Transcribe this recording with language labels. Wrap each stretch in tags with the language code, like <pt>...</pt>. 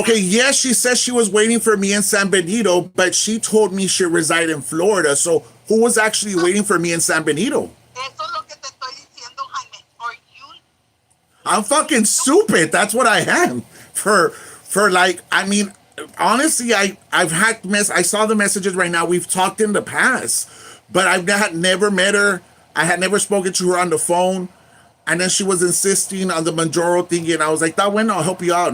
<en>Okay, yes, she says she was waiting for me in San Benito, but she told me she reside in Florida. So who was actually waiting for me in San Benito?</en> <es>Eso es lo que te estoy diciendo, Jaime.</es> <en>Or you. I'm fucking stupid. That's what I am. For like, I mean, honestly, I've had I saw the messages right now. We've talked in the past, but had never met her. I had never spoken to her on the phone. And then she was insisting on the Manjaro thing, and I was like, that way, I'll help you out.</en>